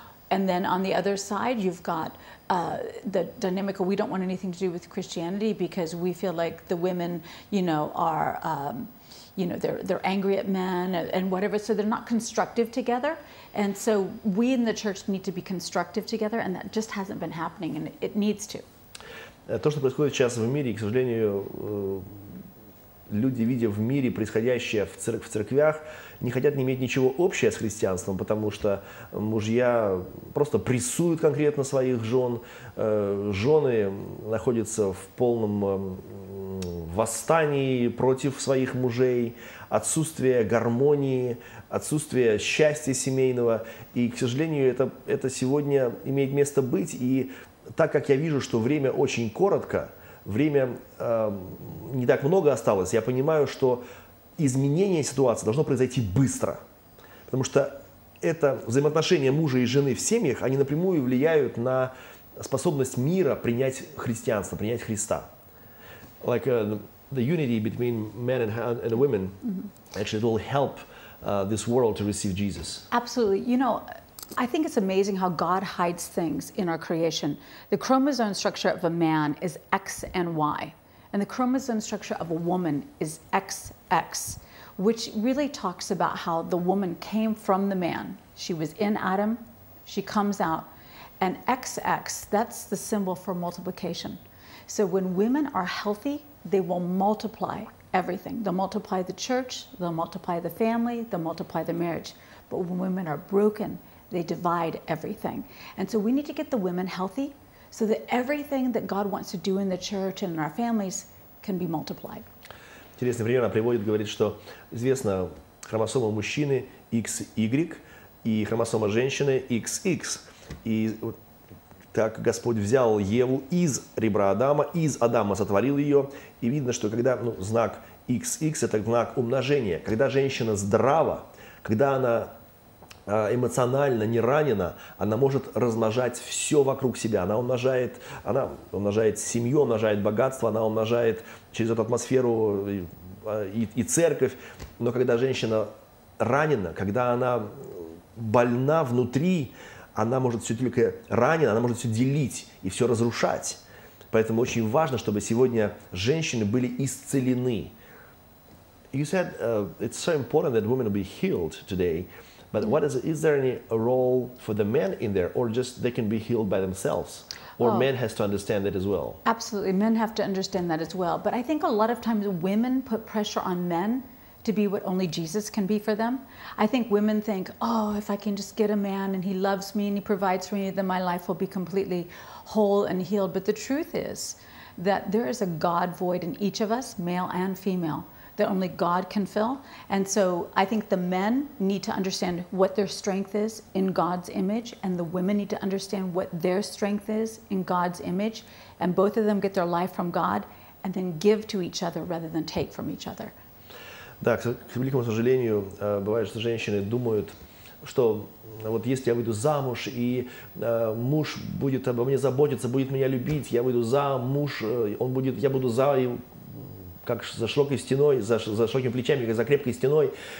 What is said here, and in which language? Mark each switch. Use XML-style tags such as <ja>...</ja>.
<en>And then on the other side, you've got the dynamic of we don't want anything to do with Christianity because we feel like the women, are, they're angry at men and whatever. So they're not constructive together. And so we in the church need to be constructive together, and that just hasn't been happening, and it needs to.</en> <ru>То, что происходит сейчас в мире, к сожалению, люди, видя в мире происходящее в церквях, не хотят иметь ничего общего с христианством, потому что мужья просто прессуют конкретно своих жен, жены находятся в полном восстании против своих мужей, отсутствие гармонии, отсутствие счастья семейного. И, к сожалению, это сегодня имеет место быть. И так как я вижу, что время очень коротко, время не так много осталось, я понимаю, что изменение ситуации должно произойти быстро. Потому что это взаимоотношения мужа и жены в семьях, они напрямую влияют на способность мира принять христианство, принять Христа.</ru> <en>Like the unity between men and women, actually it will help this world to receive Jesus. Absolutely. I think it's amazing how God hides things in our creation. The chromosome structure of a man is X and Y. And the chromosome structure of a woman is XX, which really talks about how the woman came from the man. She was in Adam, she comes out. And XX, that's the symbol for multiplication. So when women are healthy, they will multiply everything. They'll multiply the church, they'll multiply the family, they'll multiply the marriage. But when women are broken, they divide everything. And so we need to get the women healthy so that everything that God wants to do in the church and in our families can be multiplied.</en> <ru>Интересный пример она приводит, говорит, что известно, хромосома мужчины XY и хромосома женщины XX. И так Господь взял Еву из ребра Адама, из Адама сотворил ее. И видно, что когда знак XX – это знак умножения. Когда женщина здрава, когда она эмоционально не ранена, она может размножать все вокруг себя. Она умножает семью, умножает богатство, она умножает через эту атмосферу и церковь. Но когда женщина ранена, когда она больна внутри, она может все только ранена, она может все делить и все разрушать. Поэтому очень важно, чтобы сегодня женщины были исцелены.</ru> <en>You said it's so important that women will be healed today. But is there any role for the men in there, or just they can be healed by themselves? Or men has to understand that as well? Absolutely, men have to understand that as well. But I think a lot of times women put pressure on men to be what only Jesus can be for them. I think women think, oh, if I can just get a man and he loves me and he provides for me, then my life will be completely whole and healed. But the truth is that there is a God void in each of us, male and female, that only God can fill. And so I think the men need to understand what their strength is in God's image, and the women need to understand what their strength is in God's image, and both of them get their life from God and then give to each other rather than take from each other.</en> <ru>Да, к великому сожалению, бывает, что женщины думают, что вот если я выйду замуж, и муж будет обо мне заботиться, будет меня любить, я выйду замуж, я буду за, как за широкой стеной, за широкими плечами, как за крепкой стеной.</ru>